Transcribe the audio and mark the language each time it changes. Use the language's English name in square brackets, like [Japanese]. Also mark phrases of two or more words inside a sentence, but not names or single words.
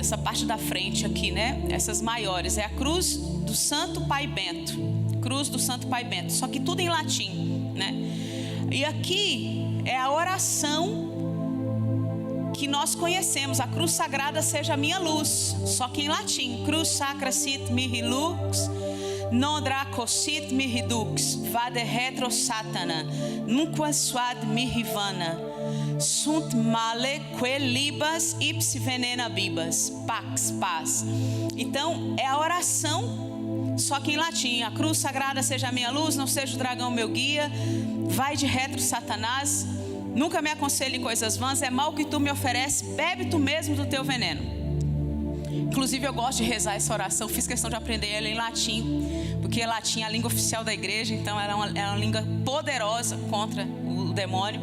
[Portuguese] Essa parte da frente aqui, né? Essas maiores, é a cruz do Santo Pai Bento. Cruz do Santo Pai Bento, só que tudo em latim, né? E aqui é a oração que nós conhecemos, a cruz sagrada seja a minha luz, só que em latim, [Latin] cruz sacra sit mihi lux, non dracosit mihi dux, vade retro satana, nunquam suad mihi vana, sunt male que libas ipsi venena bibas, pax, [Portuguese] paz. Então, é a oração, só que em latim, a cruz sagrada seja a minha luz, não seja o dragão meu guia, vai de retro Satanás, nunca me aconselhe coisas vãs, é mal que tu me ofereces, bebe tu mesmo do teu veneno. Inclusive eu gosto de rezar essa oração, fiz questão de aprender ela em latim, porque latim é a língua oficial da igreja, então ela é uma língua poderosa contra o demônio.